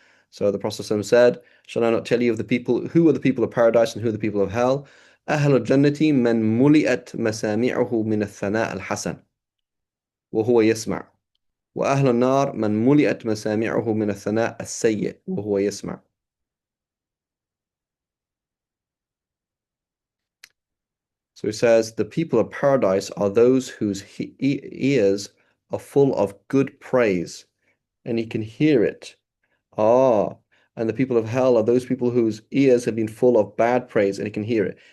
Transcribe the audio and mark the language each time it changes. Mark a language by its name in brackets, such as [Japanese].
[English] So the Prophet ﷺ said, shall I not tell you of the people, who are the people of paradise and who are the people of hell? [Arabic] أهل الجنة من ملئت مسامعه من الثناء الحسن وهو يسمع وأهل النار من ملئت مسامعه من الثناء السيء وهو يسمع. [English] So he says, the people of paradise are those whose ears are full of good praise, and he can hear it. And the people of hell are those people whose ears have been full of bad praise, and he can hear it.